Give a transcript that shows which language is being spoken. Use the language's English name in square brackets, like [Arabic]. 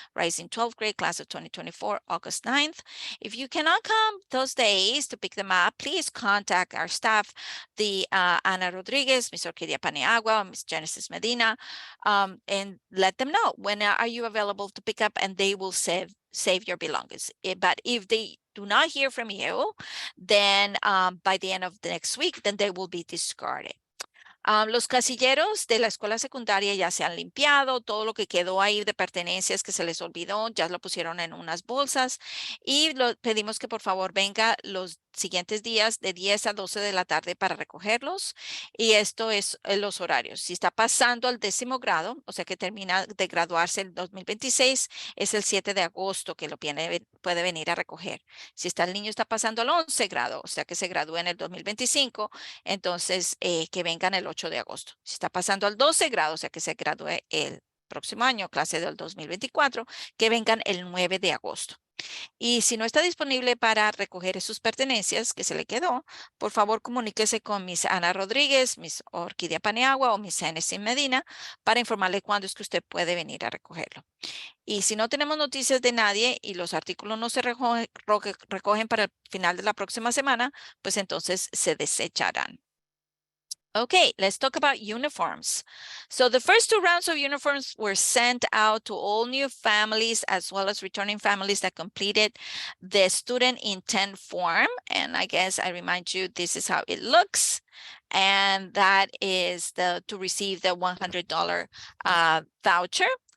[English] Rising 12th grade, class of 2024, August 9th. If you cannot come those days to pick them up, please contact our staff, the Ana Rodriguez, Ms. Orquídea Paniagua, Ms. Genesis Medina, and let them know when are you available to pick up, and they will save your belongings. But if they do not hear from you, then by the end of the next week, then they will be discarded. [Spanish] Los casilleros de la escuela secundaria ya se han limpiado, todo lo que quedó ahí de pertenencias que se les olvidó, ya lo pusieron en unas bolsas y pedimos que por favor venga los siguientes días de 10 a 12 de la tarde para recogerlos. Y esto es los horarios. Si está pasando al 10º grado, o sea que termina de graduarse el 2026, es el 7 de agosto que lo puede venir a recoger. Si el niño está pasando al 11 grado, o sea que se gradúa en el 2025, entonces que vengan el 8 de agosto. Si está pasando al 12 grado, o sea que se gradúe el próximo año, clase del 2024, que vengan el 9 de agosto. Y si no está disponible para recoger sus pertenencias que se le quedó, por favor comuníquese con Miss Ana Rodríguez, Miss Orquídea Paniagua o Miss Genesis Medina para informarle cuándo es que usted puede venir a recogerlo. Y si no tenemos noticias de nadie y los artículos no se recogen para el final de la próxima semana, pues entonces se desecharán. [English] Okay, let's talk about uniforms. So the first 2 rounds of uniforms were sent out to all new families as well as returning families that completed the student intent form. And I guess I remind you, this is how it looks. And that is to receive the $100 voucher.